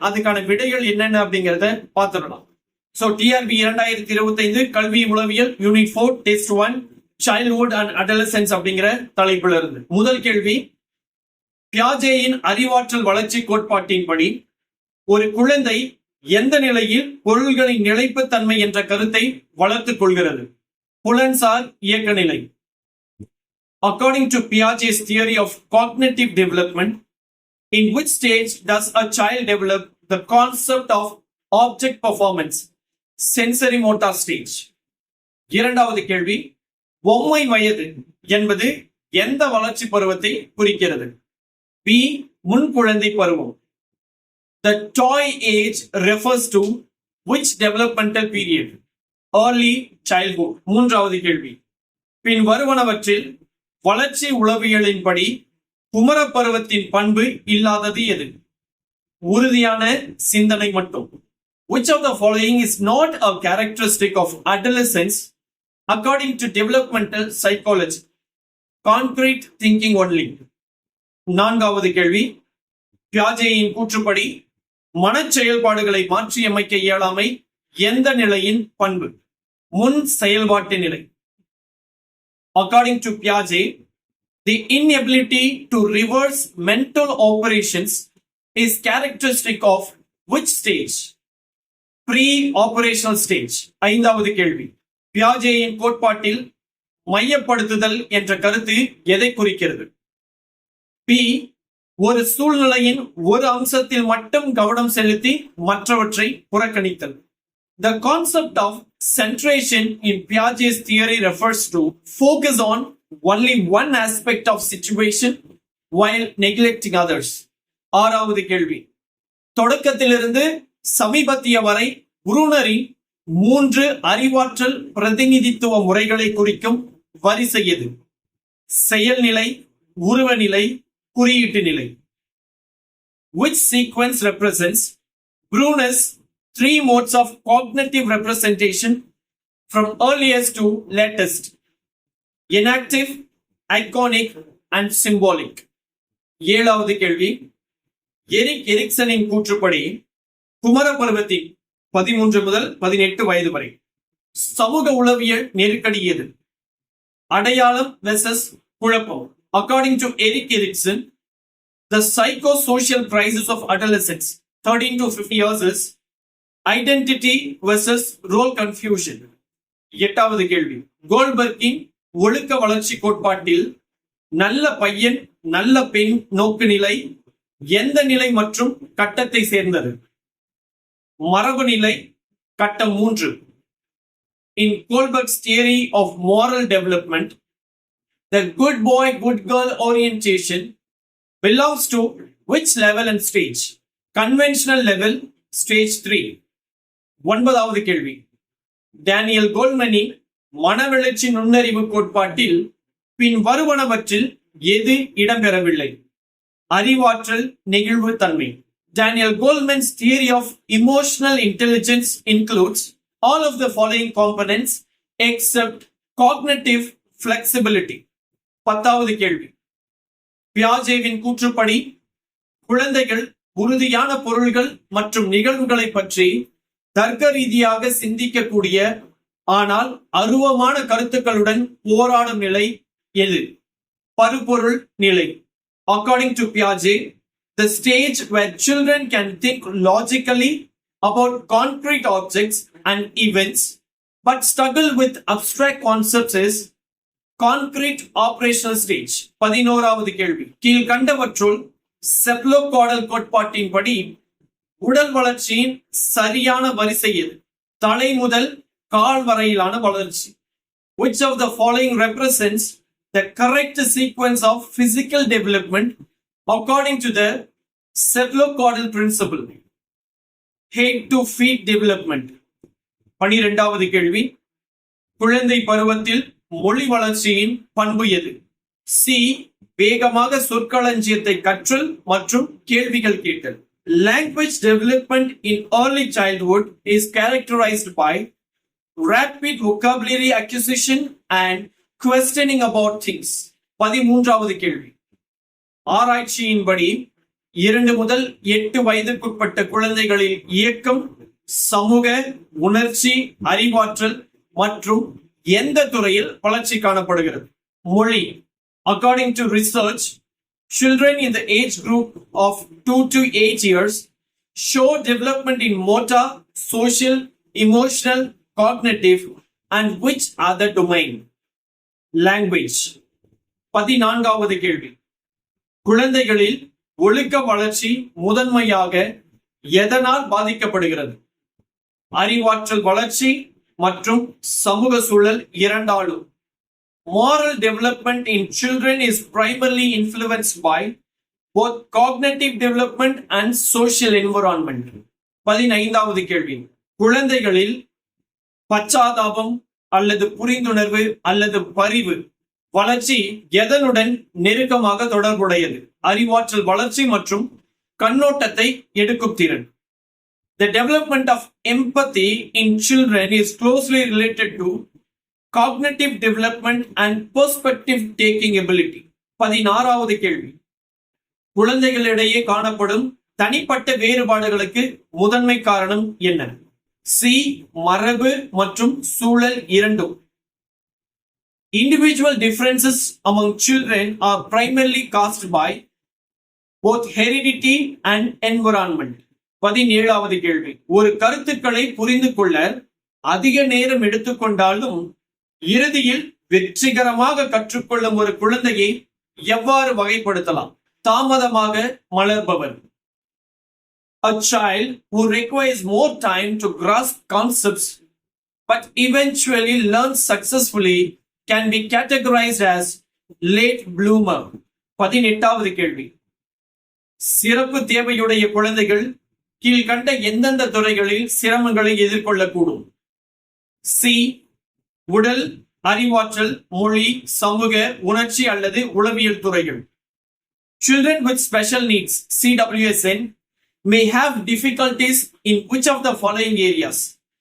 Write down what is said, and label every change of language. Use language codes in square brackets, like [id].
[ta] அதுக்கான விடைகள் என்னென்ன அப்படிங்கறத பாத்துடலாம். சோ டிஆர்பி 2025 கல்வி உளவியல் unit 4 test 1 [en] childhood and adolescence [ta] அப்படிங்கிற தலைப்புல இருந்து முதல் கேள்வி. பியாஜேயின் அறிவாற்றல் வளர்ச்சி கோட்பாட்டின்படி ஒரு குழந்தை எந்த நிலையில் பொருள்களின் நிலைப்புத்தன்மை என்ற கருத்தை வளர்த்துக் கொள்கிறது? புலன்சார் இயக்க நிலை. [en] According to Piaget's theory of cognitive development, in which stage does a child develop the concept of object performance? Sensory motor stage. [ta] இரண்டாவது கேள்வி. பொம்மை வயது என்பது எந்த வளர்ச்சி பருவத்தை குறிக்கிறது? பி. முன்குழந்தை பருவம். [en] The toy age refers to which developmental period? Early childhood. [ta] மூன்றாவது கேள்வி. பின் வருவனவற்றில் வளர்ச்சி உளவியலின்படி குமர பருவத்தின் பண்பு இல்லாதது எது? உறுதியான சிந்தனை மட்டும். [en] Which of the following is not a characteristic of adolescence according to developmental psychology? Concrete thinking only. [ta] நான்காவது கேள்வி. பியாஜேயின் கூற்றுப்படி மனச் செயல்பாடுகளை மாற்றியமைக்க இயலாமை எந்த நிலையின் பண்பு? முன் செயல்பாட்டு நிலை. [en] According to Piaget, the inability to reverse mental operations is characteristic of which stage? Pre-operational stage. [ta] ஐந்தாவது கேள்வி. பியாஜேயின் கோட்பாட்டில் மையப்படுத்துதல் என்ற கருத்து எதை குறிக்கிறது? பி, ஒரு சூழ்நிலையின் ஒரு அம்சத்தில் மட்டும் கவனம் செலுத்தி மற்றவற்றை புறக்கணித்தல். [en] The concept of centration in Piaget's theory refers to focus on only one aspect of situation while neglecting others. [ta] ஆறாவது கேள்வி. தொடக்கத்திலிருந்து சமீபத்திய வரை புரூனரின் 3 அறிவாற்றல் பிரதிநிதித்துவ முறைகளை குறிக்கும் வரிசை எது? செயல்நிலை, உருவநிலை, குறியீட்டு நிலை. [en] Which sequence represents Brunner's 3 modes of cognitive representation from earliest to latest? Enactive, iconic and symbolic. [ta] ஏழாவது கேள்வி. எரிக் எரிக்சனின் கூற்றுப்படி குமர பருவத்தின் 13 முதல் 18 வயது வரை சமூக உளவியல் நெருக்கடி எது? அடையாளம் வெர்சஸ் குழப்பம். [en] According to Erik Erikson, the psychosocial crisis of adolescence 13 to 50 years is identity versus role confusion. [ta] எட்டாவது கேள்வி. கோல்பர்கின் ஒழுக்க வளர்ச்சி கோட்பாட்டில் நல்ல பையன் நல்ல பெண் நோக்கு நிலை எந்த நிலை மற்றும் கட்டத்தை சேர்ந்தது? மரபு நிலை, கட்டம் 3. [en] In Kohlberg's theory of moral development, the good boy good girl orientation belongs to which level and stage? Conventional level, stage 3. [ta] ஒன்பதாவது கேள்வி. டேனியல் கோல்மனின் மனவளர்ச்சி நுண்ணறிவு கோட்பாட்டில் பின் வருவனவற்றில் எது இடம்பெறவில்லை? அறிவாற்றல், நெகிழ்வு தன்மை. [en] Daniel Goleman's theory of emotional intelligence includes all of the following components except cognitive flexibility. [ta] பத்தாவது கேள்வி. பியாஜேவின் கூற்றுப்படி குழந்தைகள் உறுதியான பொருள்கள் மற்றும் நிகழ்வுகளை பற்றி தர்க்க ரீதியாக சிந்திக்கக்கூடிய ஆனால் அருவமான கருத்துக்களுடன் போராடும் நிலை எது? பருப்பொருள் நிலை. [en] According to Piaget, the stage where children can think logically about concrete objects and events but struggle with abstract concepts is concrete operational stage. [ta] 11வது கேள்வி. கீழ்கண்டவற்றுள் செப்லோகார்டல் கோட்பாட்டின்படி உடல் வளர்ச்சியின் சரியான வரிசை எது? தலை முதல் கால் வரையிலான வளர்ச்சி. [en] Which of the following represents the correct sequence of physical development according to the cephalocaudal principle? Head to feet development. [ta] 12வது கேள்வி. குழந்தை பருவத்தில் மொழி வளர்ச்சியின் பண்பு எது? சி, வேகமாக சொற்களஞ்சியத்தை கற்றல் மற்றும் கேள்விகள் கேட்டல். [en] Language development in early childhood is characterized by rapid vocabulary acquisition and questioning about things. [ta] 13வது கேள்வி. ஆராய்ச்சியின்படி 2 முதல் 8 வயதுக்குட்பட்ட குழந்தைகளில் இயக்கம், சமூக, உணர்ச்சி, அறிவாற்றல் மற்றும் எந்த துறையில் வளர்ச்சி காணப்படுகிறது? மொழி. [en] According to research, children in the age group of 2 to 8 years show development in motor, social, emotional, cognitive and which other domain? [ta] Language. 14வது கேள்வி. குழந்தைகளில் ஒழுக்க வளர்ச்சி முதன்மையாக எதனால் பாதிக்கப்படுகிறது? அறிவாற்றல் வளர்ச்சி மற்றும் சமூக சூழல் இரண்டாலும். [en] Moral development in children is primarily influenced by both cognitive development and social environment. [ta] 15வது கேள்வி. குழந்தைகளில் பச்சாதாபம் அல்லது புரிந்துணர்வு அல்லது பரிவு வளர்ச்சி எதனுடன் நெருக்கமாக தொடர்புடையது? அறிவாற்றல் வளர்ச்சி மற்றும் கண்ணோட்டத்தை எடுக்கும் திறன். [en] The development of empathy in children is closely related to cognitive development and perspective taking ability. [ta] 16வது கேள்வி. குழந்தைகளிடையே காணப்படும் தனிப்பட்ட வேறுபாடுகளுக்கு முதன்மை காரணம் என்ன? சி மரபு மற்றும் சூழல் இரண்டும். [en] Individual differences among children are primarily caused by both heredity and environment. [ta] 17வது கேள்வி. ஒரு கருத்துக்களை புரிந்து கொள்ள அதிக நேரம் எடுத்துக்கொண்டாலும் இறுதியில் வெற்றிகரமாக கற்றுக்கொள்ளும் ஒரு குழந்தையை எவ்வாறு வகைப்படுத்தலாம்? தாமதமாக மலர்பவர். [en] A child who requires more time to grasp concepts but eventually learns successfully can be categorized as late bloomer. [ta] 18வது கேள்வி. சிறப்பு தேவையுடைய குழந்தைகள் கீழ்கண்ட எந்தெந்த துறைகளில் சிரமங்களை எதிர்கொள்ளக்கூடும்? சி உடல், அறிவாற்றல், மொழி, சமூக, உணர்ச்சி அல்லது உளவியல் துறைகள். [en] Children with special needs, CWSN, may have difficulties in which of the following areas?